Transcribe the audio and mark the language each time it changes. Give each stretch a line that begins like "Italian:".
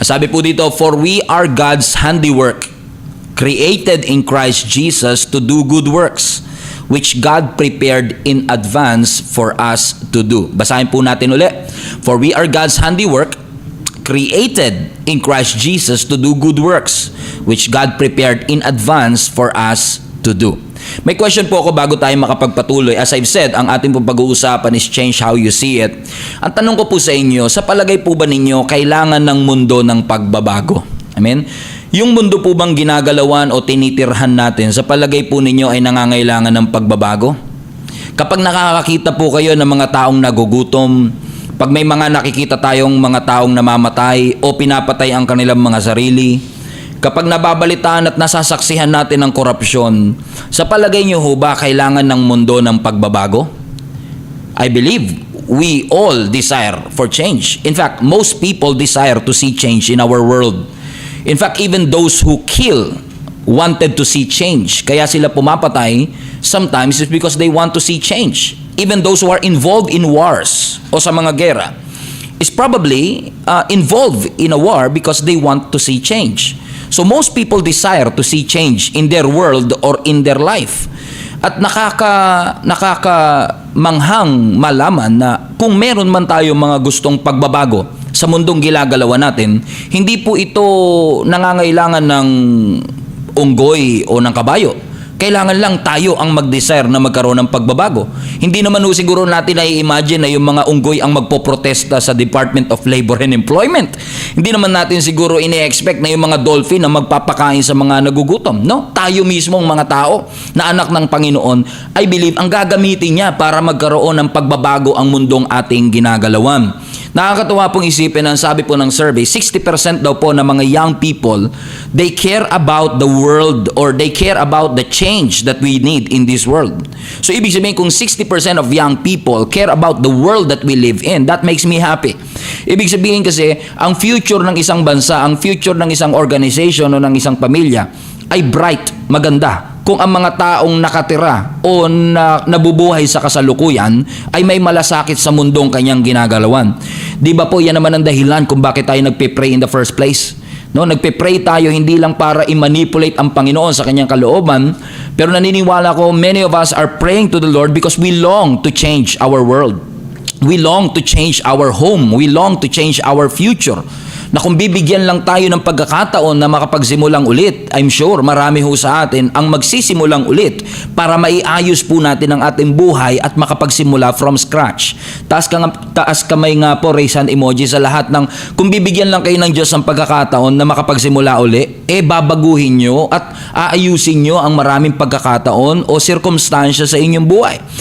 Filipino: Sabi po dito,
English: for we are God's handiwork, created in Christ Jesus to do good works, which God prepared in advance for us to do.
Filipino: Basahin po natin ulit.
English: For we are God's handiwork, created in Christ Jesus to do good works, which God prepared in advance for us to do.
Filipino: May question po ako bago tayo makapagpatuloy.
English: As I've said,
Filipino: ang ating pong pag-uusapan
English: is change how you see it.
Filipino: Ang tanong ko po sa inyo, sa palagay po ba ninyo, kailangan ng mundo ng pagbabago? Amen? Yung mundo po bang ginagalawan o tinitirhan natin, sa palagay po ninyo ay nangangailangan ng pagbabago? Kapag nakakakita po kayo ng mga taong nagugutom, pag may mga nakikita tayong mga taong namamatay o pinapatay ang kanilang mga sarili, kapag nababalitaan at nasasaksihan natin ng korupsyon, sa palagay niyo ho ba kailangan ng mundo ng pagbabago?
English: I believe we all desire for change. In fact, most people desire to see change in our world. In fact, even those who kill wanted to see change.
Filipino: Kaya sila pumapatay
English: sometimes is because they want to see change. Even those who are involved in wars
Filipino: o sa mga gera
English: is probably involved in a war because they want to see change. So most people desire to see change in their world or in their life.
Filipino: At nakakamanghang malaman na kung meron man tayo mga gustong pagbabago sa mundong ginagalawan natin, hindi po ito nangangailangan ng unggoy o ng kabayo. Kailangan lang tayo ang mag-desire na magkaroon ng pagbabago. Hindi naman ho siguro natin na-imagine na yung mga unggoy ang magpoprotesta sa Department of Labor and Employment. Hindi naman natin siguro ini-expect na yung mga dolphin na magpapakain sa mga nagugutom. No? Tayo mismo ang mga tao na anak ng Panginoon, I believe, ang gagamitin niya para magkaroon ng pagbabago ang mundong ating ginagalawan. Nakakatuwa pong isipin, ang sabi po ng
English: survey, 60% daw po ng mga young people, they care about the world or they care about the change that we need in this world. So
Filipino: ibig sabihin, kung
English: 60% of young people care about the world that we live in, that makes me happy.
Filipino: Ibig sabihin kasi, ang future ng isang bansa, ang future ng isang organization o ng isang pamilya ay bright, maganda, kung ang mga taong nakatira o nabubuhay sa kasalukuyan ay may malasakit sa mundong kanyang ginagalawan. Di ba po yan naman ang dahilan kung bakit tayo nagpe-pray
English: in the first place? No,
Filipino: nagpe-pray tayo hindi lang para i-manipulate ang Panginoon sa kanyang kalooban, pero naniniwala ko
English: many of us are praying to the Lord because we long to change our world. We long to change our home. We long to change our future.
Filipino: Na kung bibigyan lang tayo ng pagkakataon na makapagsimulang ulit, I'm sure marami ho sa atin ang magsisimulang ulit para maiayos po natin ang ating buhay at makapagsimula
English: from scratch.
Filipino: Taas kamay nga po,
English: raise hand emoji
Filipino: sa lahat ng, kung bibigyan lang kayo ng Diyos ng pagkakataon na makapagsimula uli, babaguhin nyo at aayusin nyo ang maraming pagkakataon o sirkumstansya sa inyong buhay.